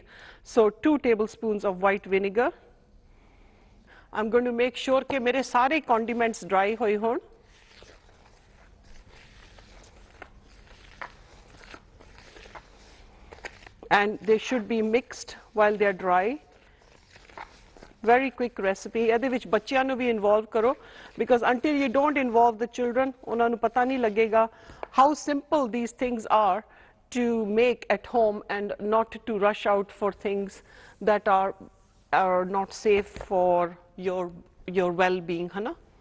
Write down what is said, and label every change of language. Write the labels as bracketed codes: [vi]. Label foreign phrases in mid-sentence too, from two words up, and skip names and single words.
[en] So 2 tablespoons of white vinegar. I'm going to make sure that [pa] ਮੇਰੇ ਸਾਰੇ [en] condiments dry [pa] ਹੋਏ ਹੋਣ. [en] And they should be mixed while they're dry. Very quick recipe. [pa] ਇਹਦੇ ਵਿੱਚ ਬੱਚੀਆਂ ਨੂੰ ਭੀ involve ਕਰੋ, [en] because until you don't involve the children, [pa] ਉਹਨਾਂਨੂੰ ਪਤਾ ਨਹੀਂ ਲੱਗੇਗਾ [en] how simple these things are to make at home, and not to rush out for things that are not safe for your well-being, [hi] है ना.